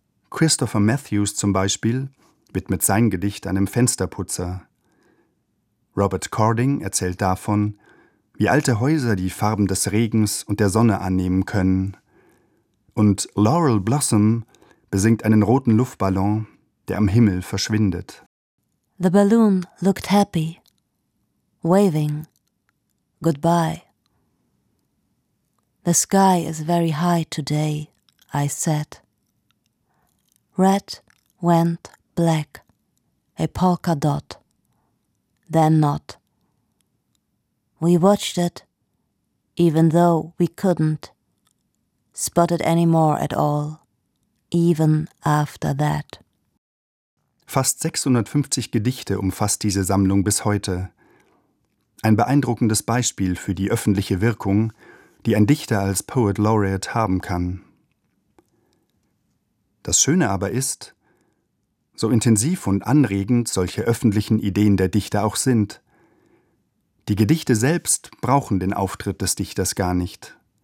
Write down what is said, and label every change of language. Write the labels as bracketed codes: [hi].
[de] Christopher Matthews zum Beispiel widmet sein Gedicht einem Fensterputzer. Robert Cording erzählt davon, wie alte Häuser die Farben des Regens und der Sonne annehmen können. Und Laurel Blossom besingt einen roten Luftballon, der am Himmel verschwindet. [en] The balloon looked happy, waving, goodbye. The sky is very high today, I said. Red went black, a polka dot, then not. We watched it, even though we couldn't spot it anymore at all, even after that. [de] Fast 650 Gedichte umfasst diese Sammlung bis heute. Ein beeindruckendes Beispiel für die öffentliche Wirkung, die ein Dichter als Poet Laureate haben kann. Das Schöne aber ist, so intensiv und anregend solche öffentlichen Ideen der Dichter auch sind, die Gedichte selbst brauchen den Auftritt des Dichters gar nicht.